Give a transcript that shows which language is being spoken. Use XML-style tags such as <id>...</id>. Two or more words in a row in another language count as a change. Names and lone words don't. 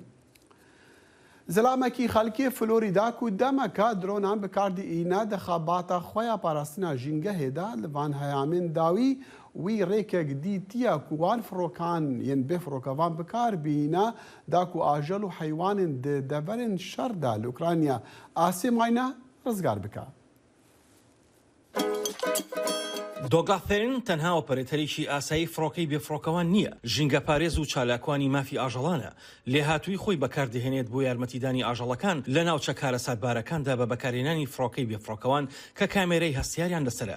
<ku>Zilamekî xelkê Florîda ku demeka dronan bi kar dîne di xebata xwe ya parastina jîngehê de li van heyamên dawî wî rêkek dîtiye ku wan firokan yên bêfirokevan bi kar bîne da ku ajel û heywanên di deverên şer de li Ukrayna asê mayne rizgar bike.</ku> <ckb>دۆگڵافێرن تەنها ئۆپەرێتەرێکی ئاسایی فڕۆکەی بێفڕۆکەوان نییە، ژینگە پارێز و چالاکوانی مافی ئاژەڵانە، لێهاتووی خۆی بەکاردەهێنێت بۆ یارمەتیدانی ئاژەڵەکان لە ناوچە کارە ساتبارەکاندا بە بەکارهێنانی فڕۆکەی بێفڕۆکەوان کە کامێرەی هەستیاریان لەسرە.</ckb>